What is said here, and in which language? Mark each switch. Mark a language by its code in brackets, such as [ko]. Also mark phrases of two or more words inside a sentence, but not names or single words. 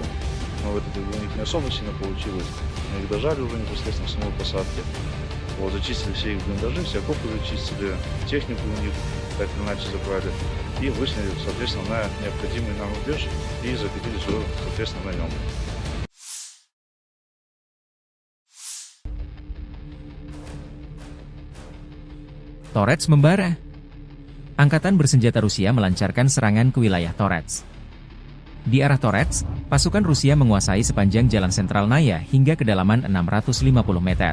[ru] Но в итоге у них не особо сильно получилось, мы их дожали уже непосредственно в самой посадке. Зачистили все их блиндажи, все окопы зачистили, технику у них так или иначе забрали. и вышли, соответственно, на необходимый нам рубеж и закрепились уже, соответственно, на нем. [id] Torets membara. Angkatan bersenjata Rusia melancarkan serangan ke wilayah Torets. Di arah Torets, pasukan Rusia menguasai sepanjang jalan sentral Naya hingga kedalaman 650 meter.